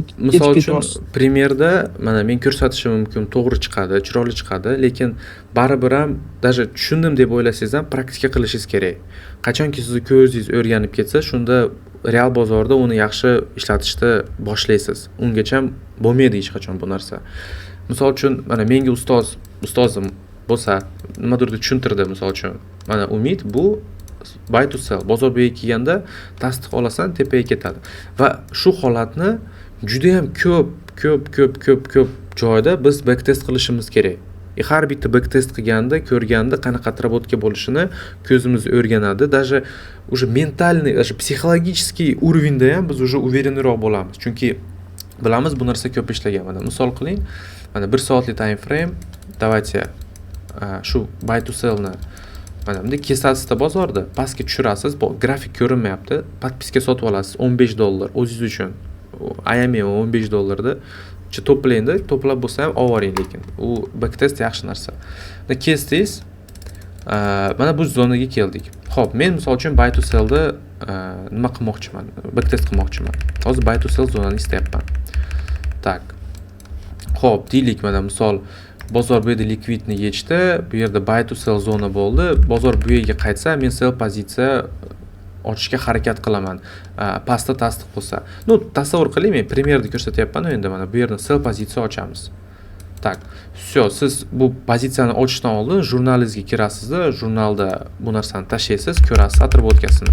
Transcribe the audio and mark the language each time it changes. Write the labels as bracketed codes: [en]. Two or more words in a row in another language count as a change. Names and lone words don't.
[uz] misol uchun primerda mana men ko'rsatishim mumkin, to'g'ri chiqadi, chiroyli chiqadi, lekin baribir ham даже tushundim deb o'ylasangiz ham praktika qilishingiz kerak. Qachonki sizni ko'zingiz o'rganib ketsa, shunda real bozorda uni yaxshi ishlatishni boshlaysiz. Ungacha bo'lmaydi hech qachon bu narsa. Misol uchun mana menga ustozim bo'lsa, nimadir tushuntirdi misol uchun. Mana umid bu [en] buy to sell. [uz] Bozor bu yerga kelganda tasdiq olasan, tepaga ketadi. Va shu holatni juda ham ko'p joyda biz backtest qilishimiz kerak. Har bitta backtest qilganda, ko'rganda qanaqa отработка bo'lishini ko'zimiz o'rganadi. [ru] Даже уже ментальный, даже психологический уровеньda [uz] ham biz [ru] уже [uz] уверенroq bo'lamiz. Chunki Bilamiz bu narsa ko'p ishlagan. Mana misol qiling, mana 1 soatlik [en] time frame, [uz] давайте shu [en] buy to sell [uz] ni mana bunday kesasizda bozorda, pastga tushirasiz, bu grafik ko'rinmayapti. Podpiska sotib olasiz $15 o'zingiz uchun. IME $15 to'playdi, to'plab bo'lsa ham olvoring, lekin u backtest yaxshi narsa. Kesdingiz, mana bu zonaga keldik. Xo'p, men misol uchun [en] buy to sellda [uz] nima qilmoqchiman? Backtest qilmoqchiman. Hozir [en] buy to sell [uz] zonani istayapman. Tak. Xo'p, deylik mana misol bozor bu yerda likvidni yechdi, bu yerda buy to sell zona bo'ldi. Bozor bu yerga qaytsa, men sell pozitsiya ochishga harakat qilaman. Pastda tasdiq bo'lsa. Tasavvur qiling, men primerda ko'rsatyapman, endi mana bu yerda sell pozitsiya ochamiz. Tak. Всё, siz bu pozitsiyani ochishdan oldin jurnalingizga kirasizda, jurnalda bu narsani tashlaysiz, ko'rasiz atribotgasini.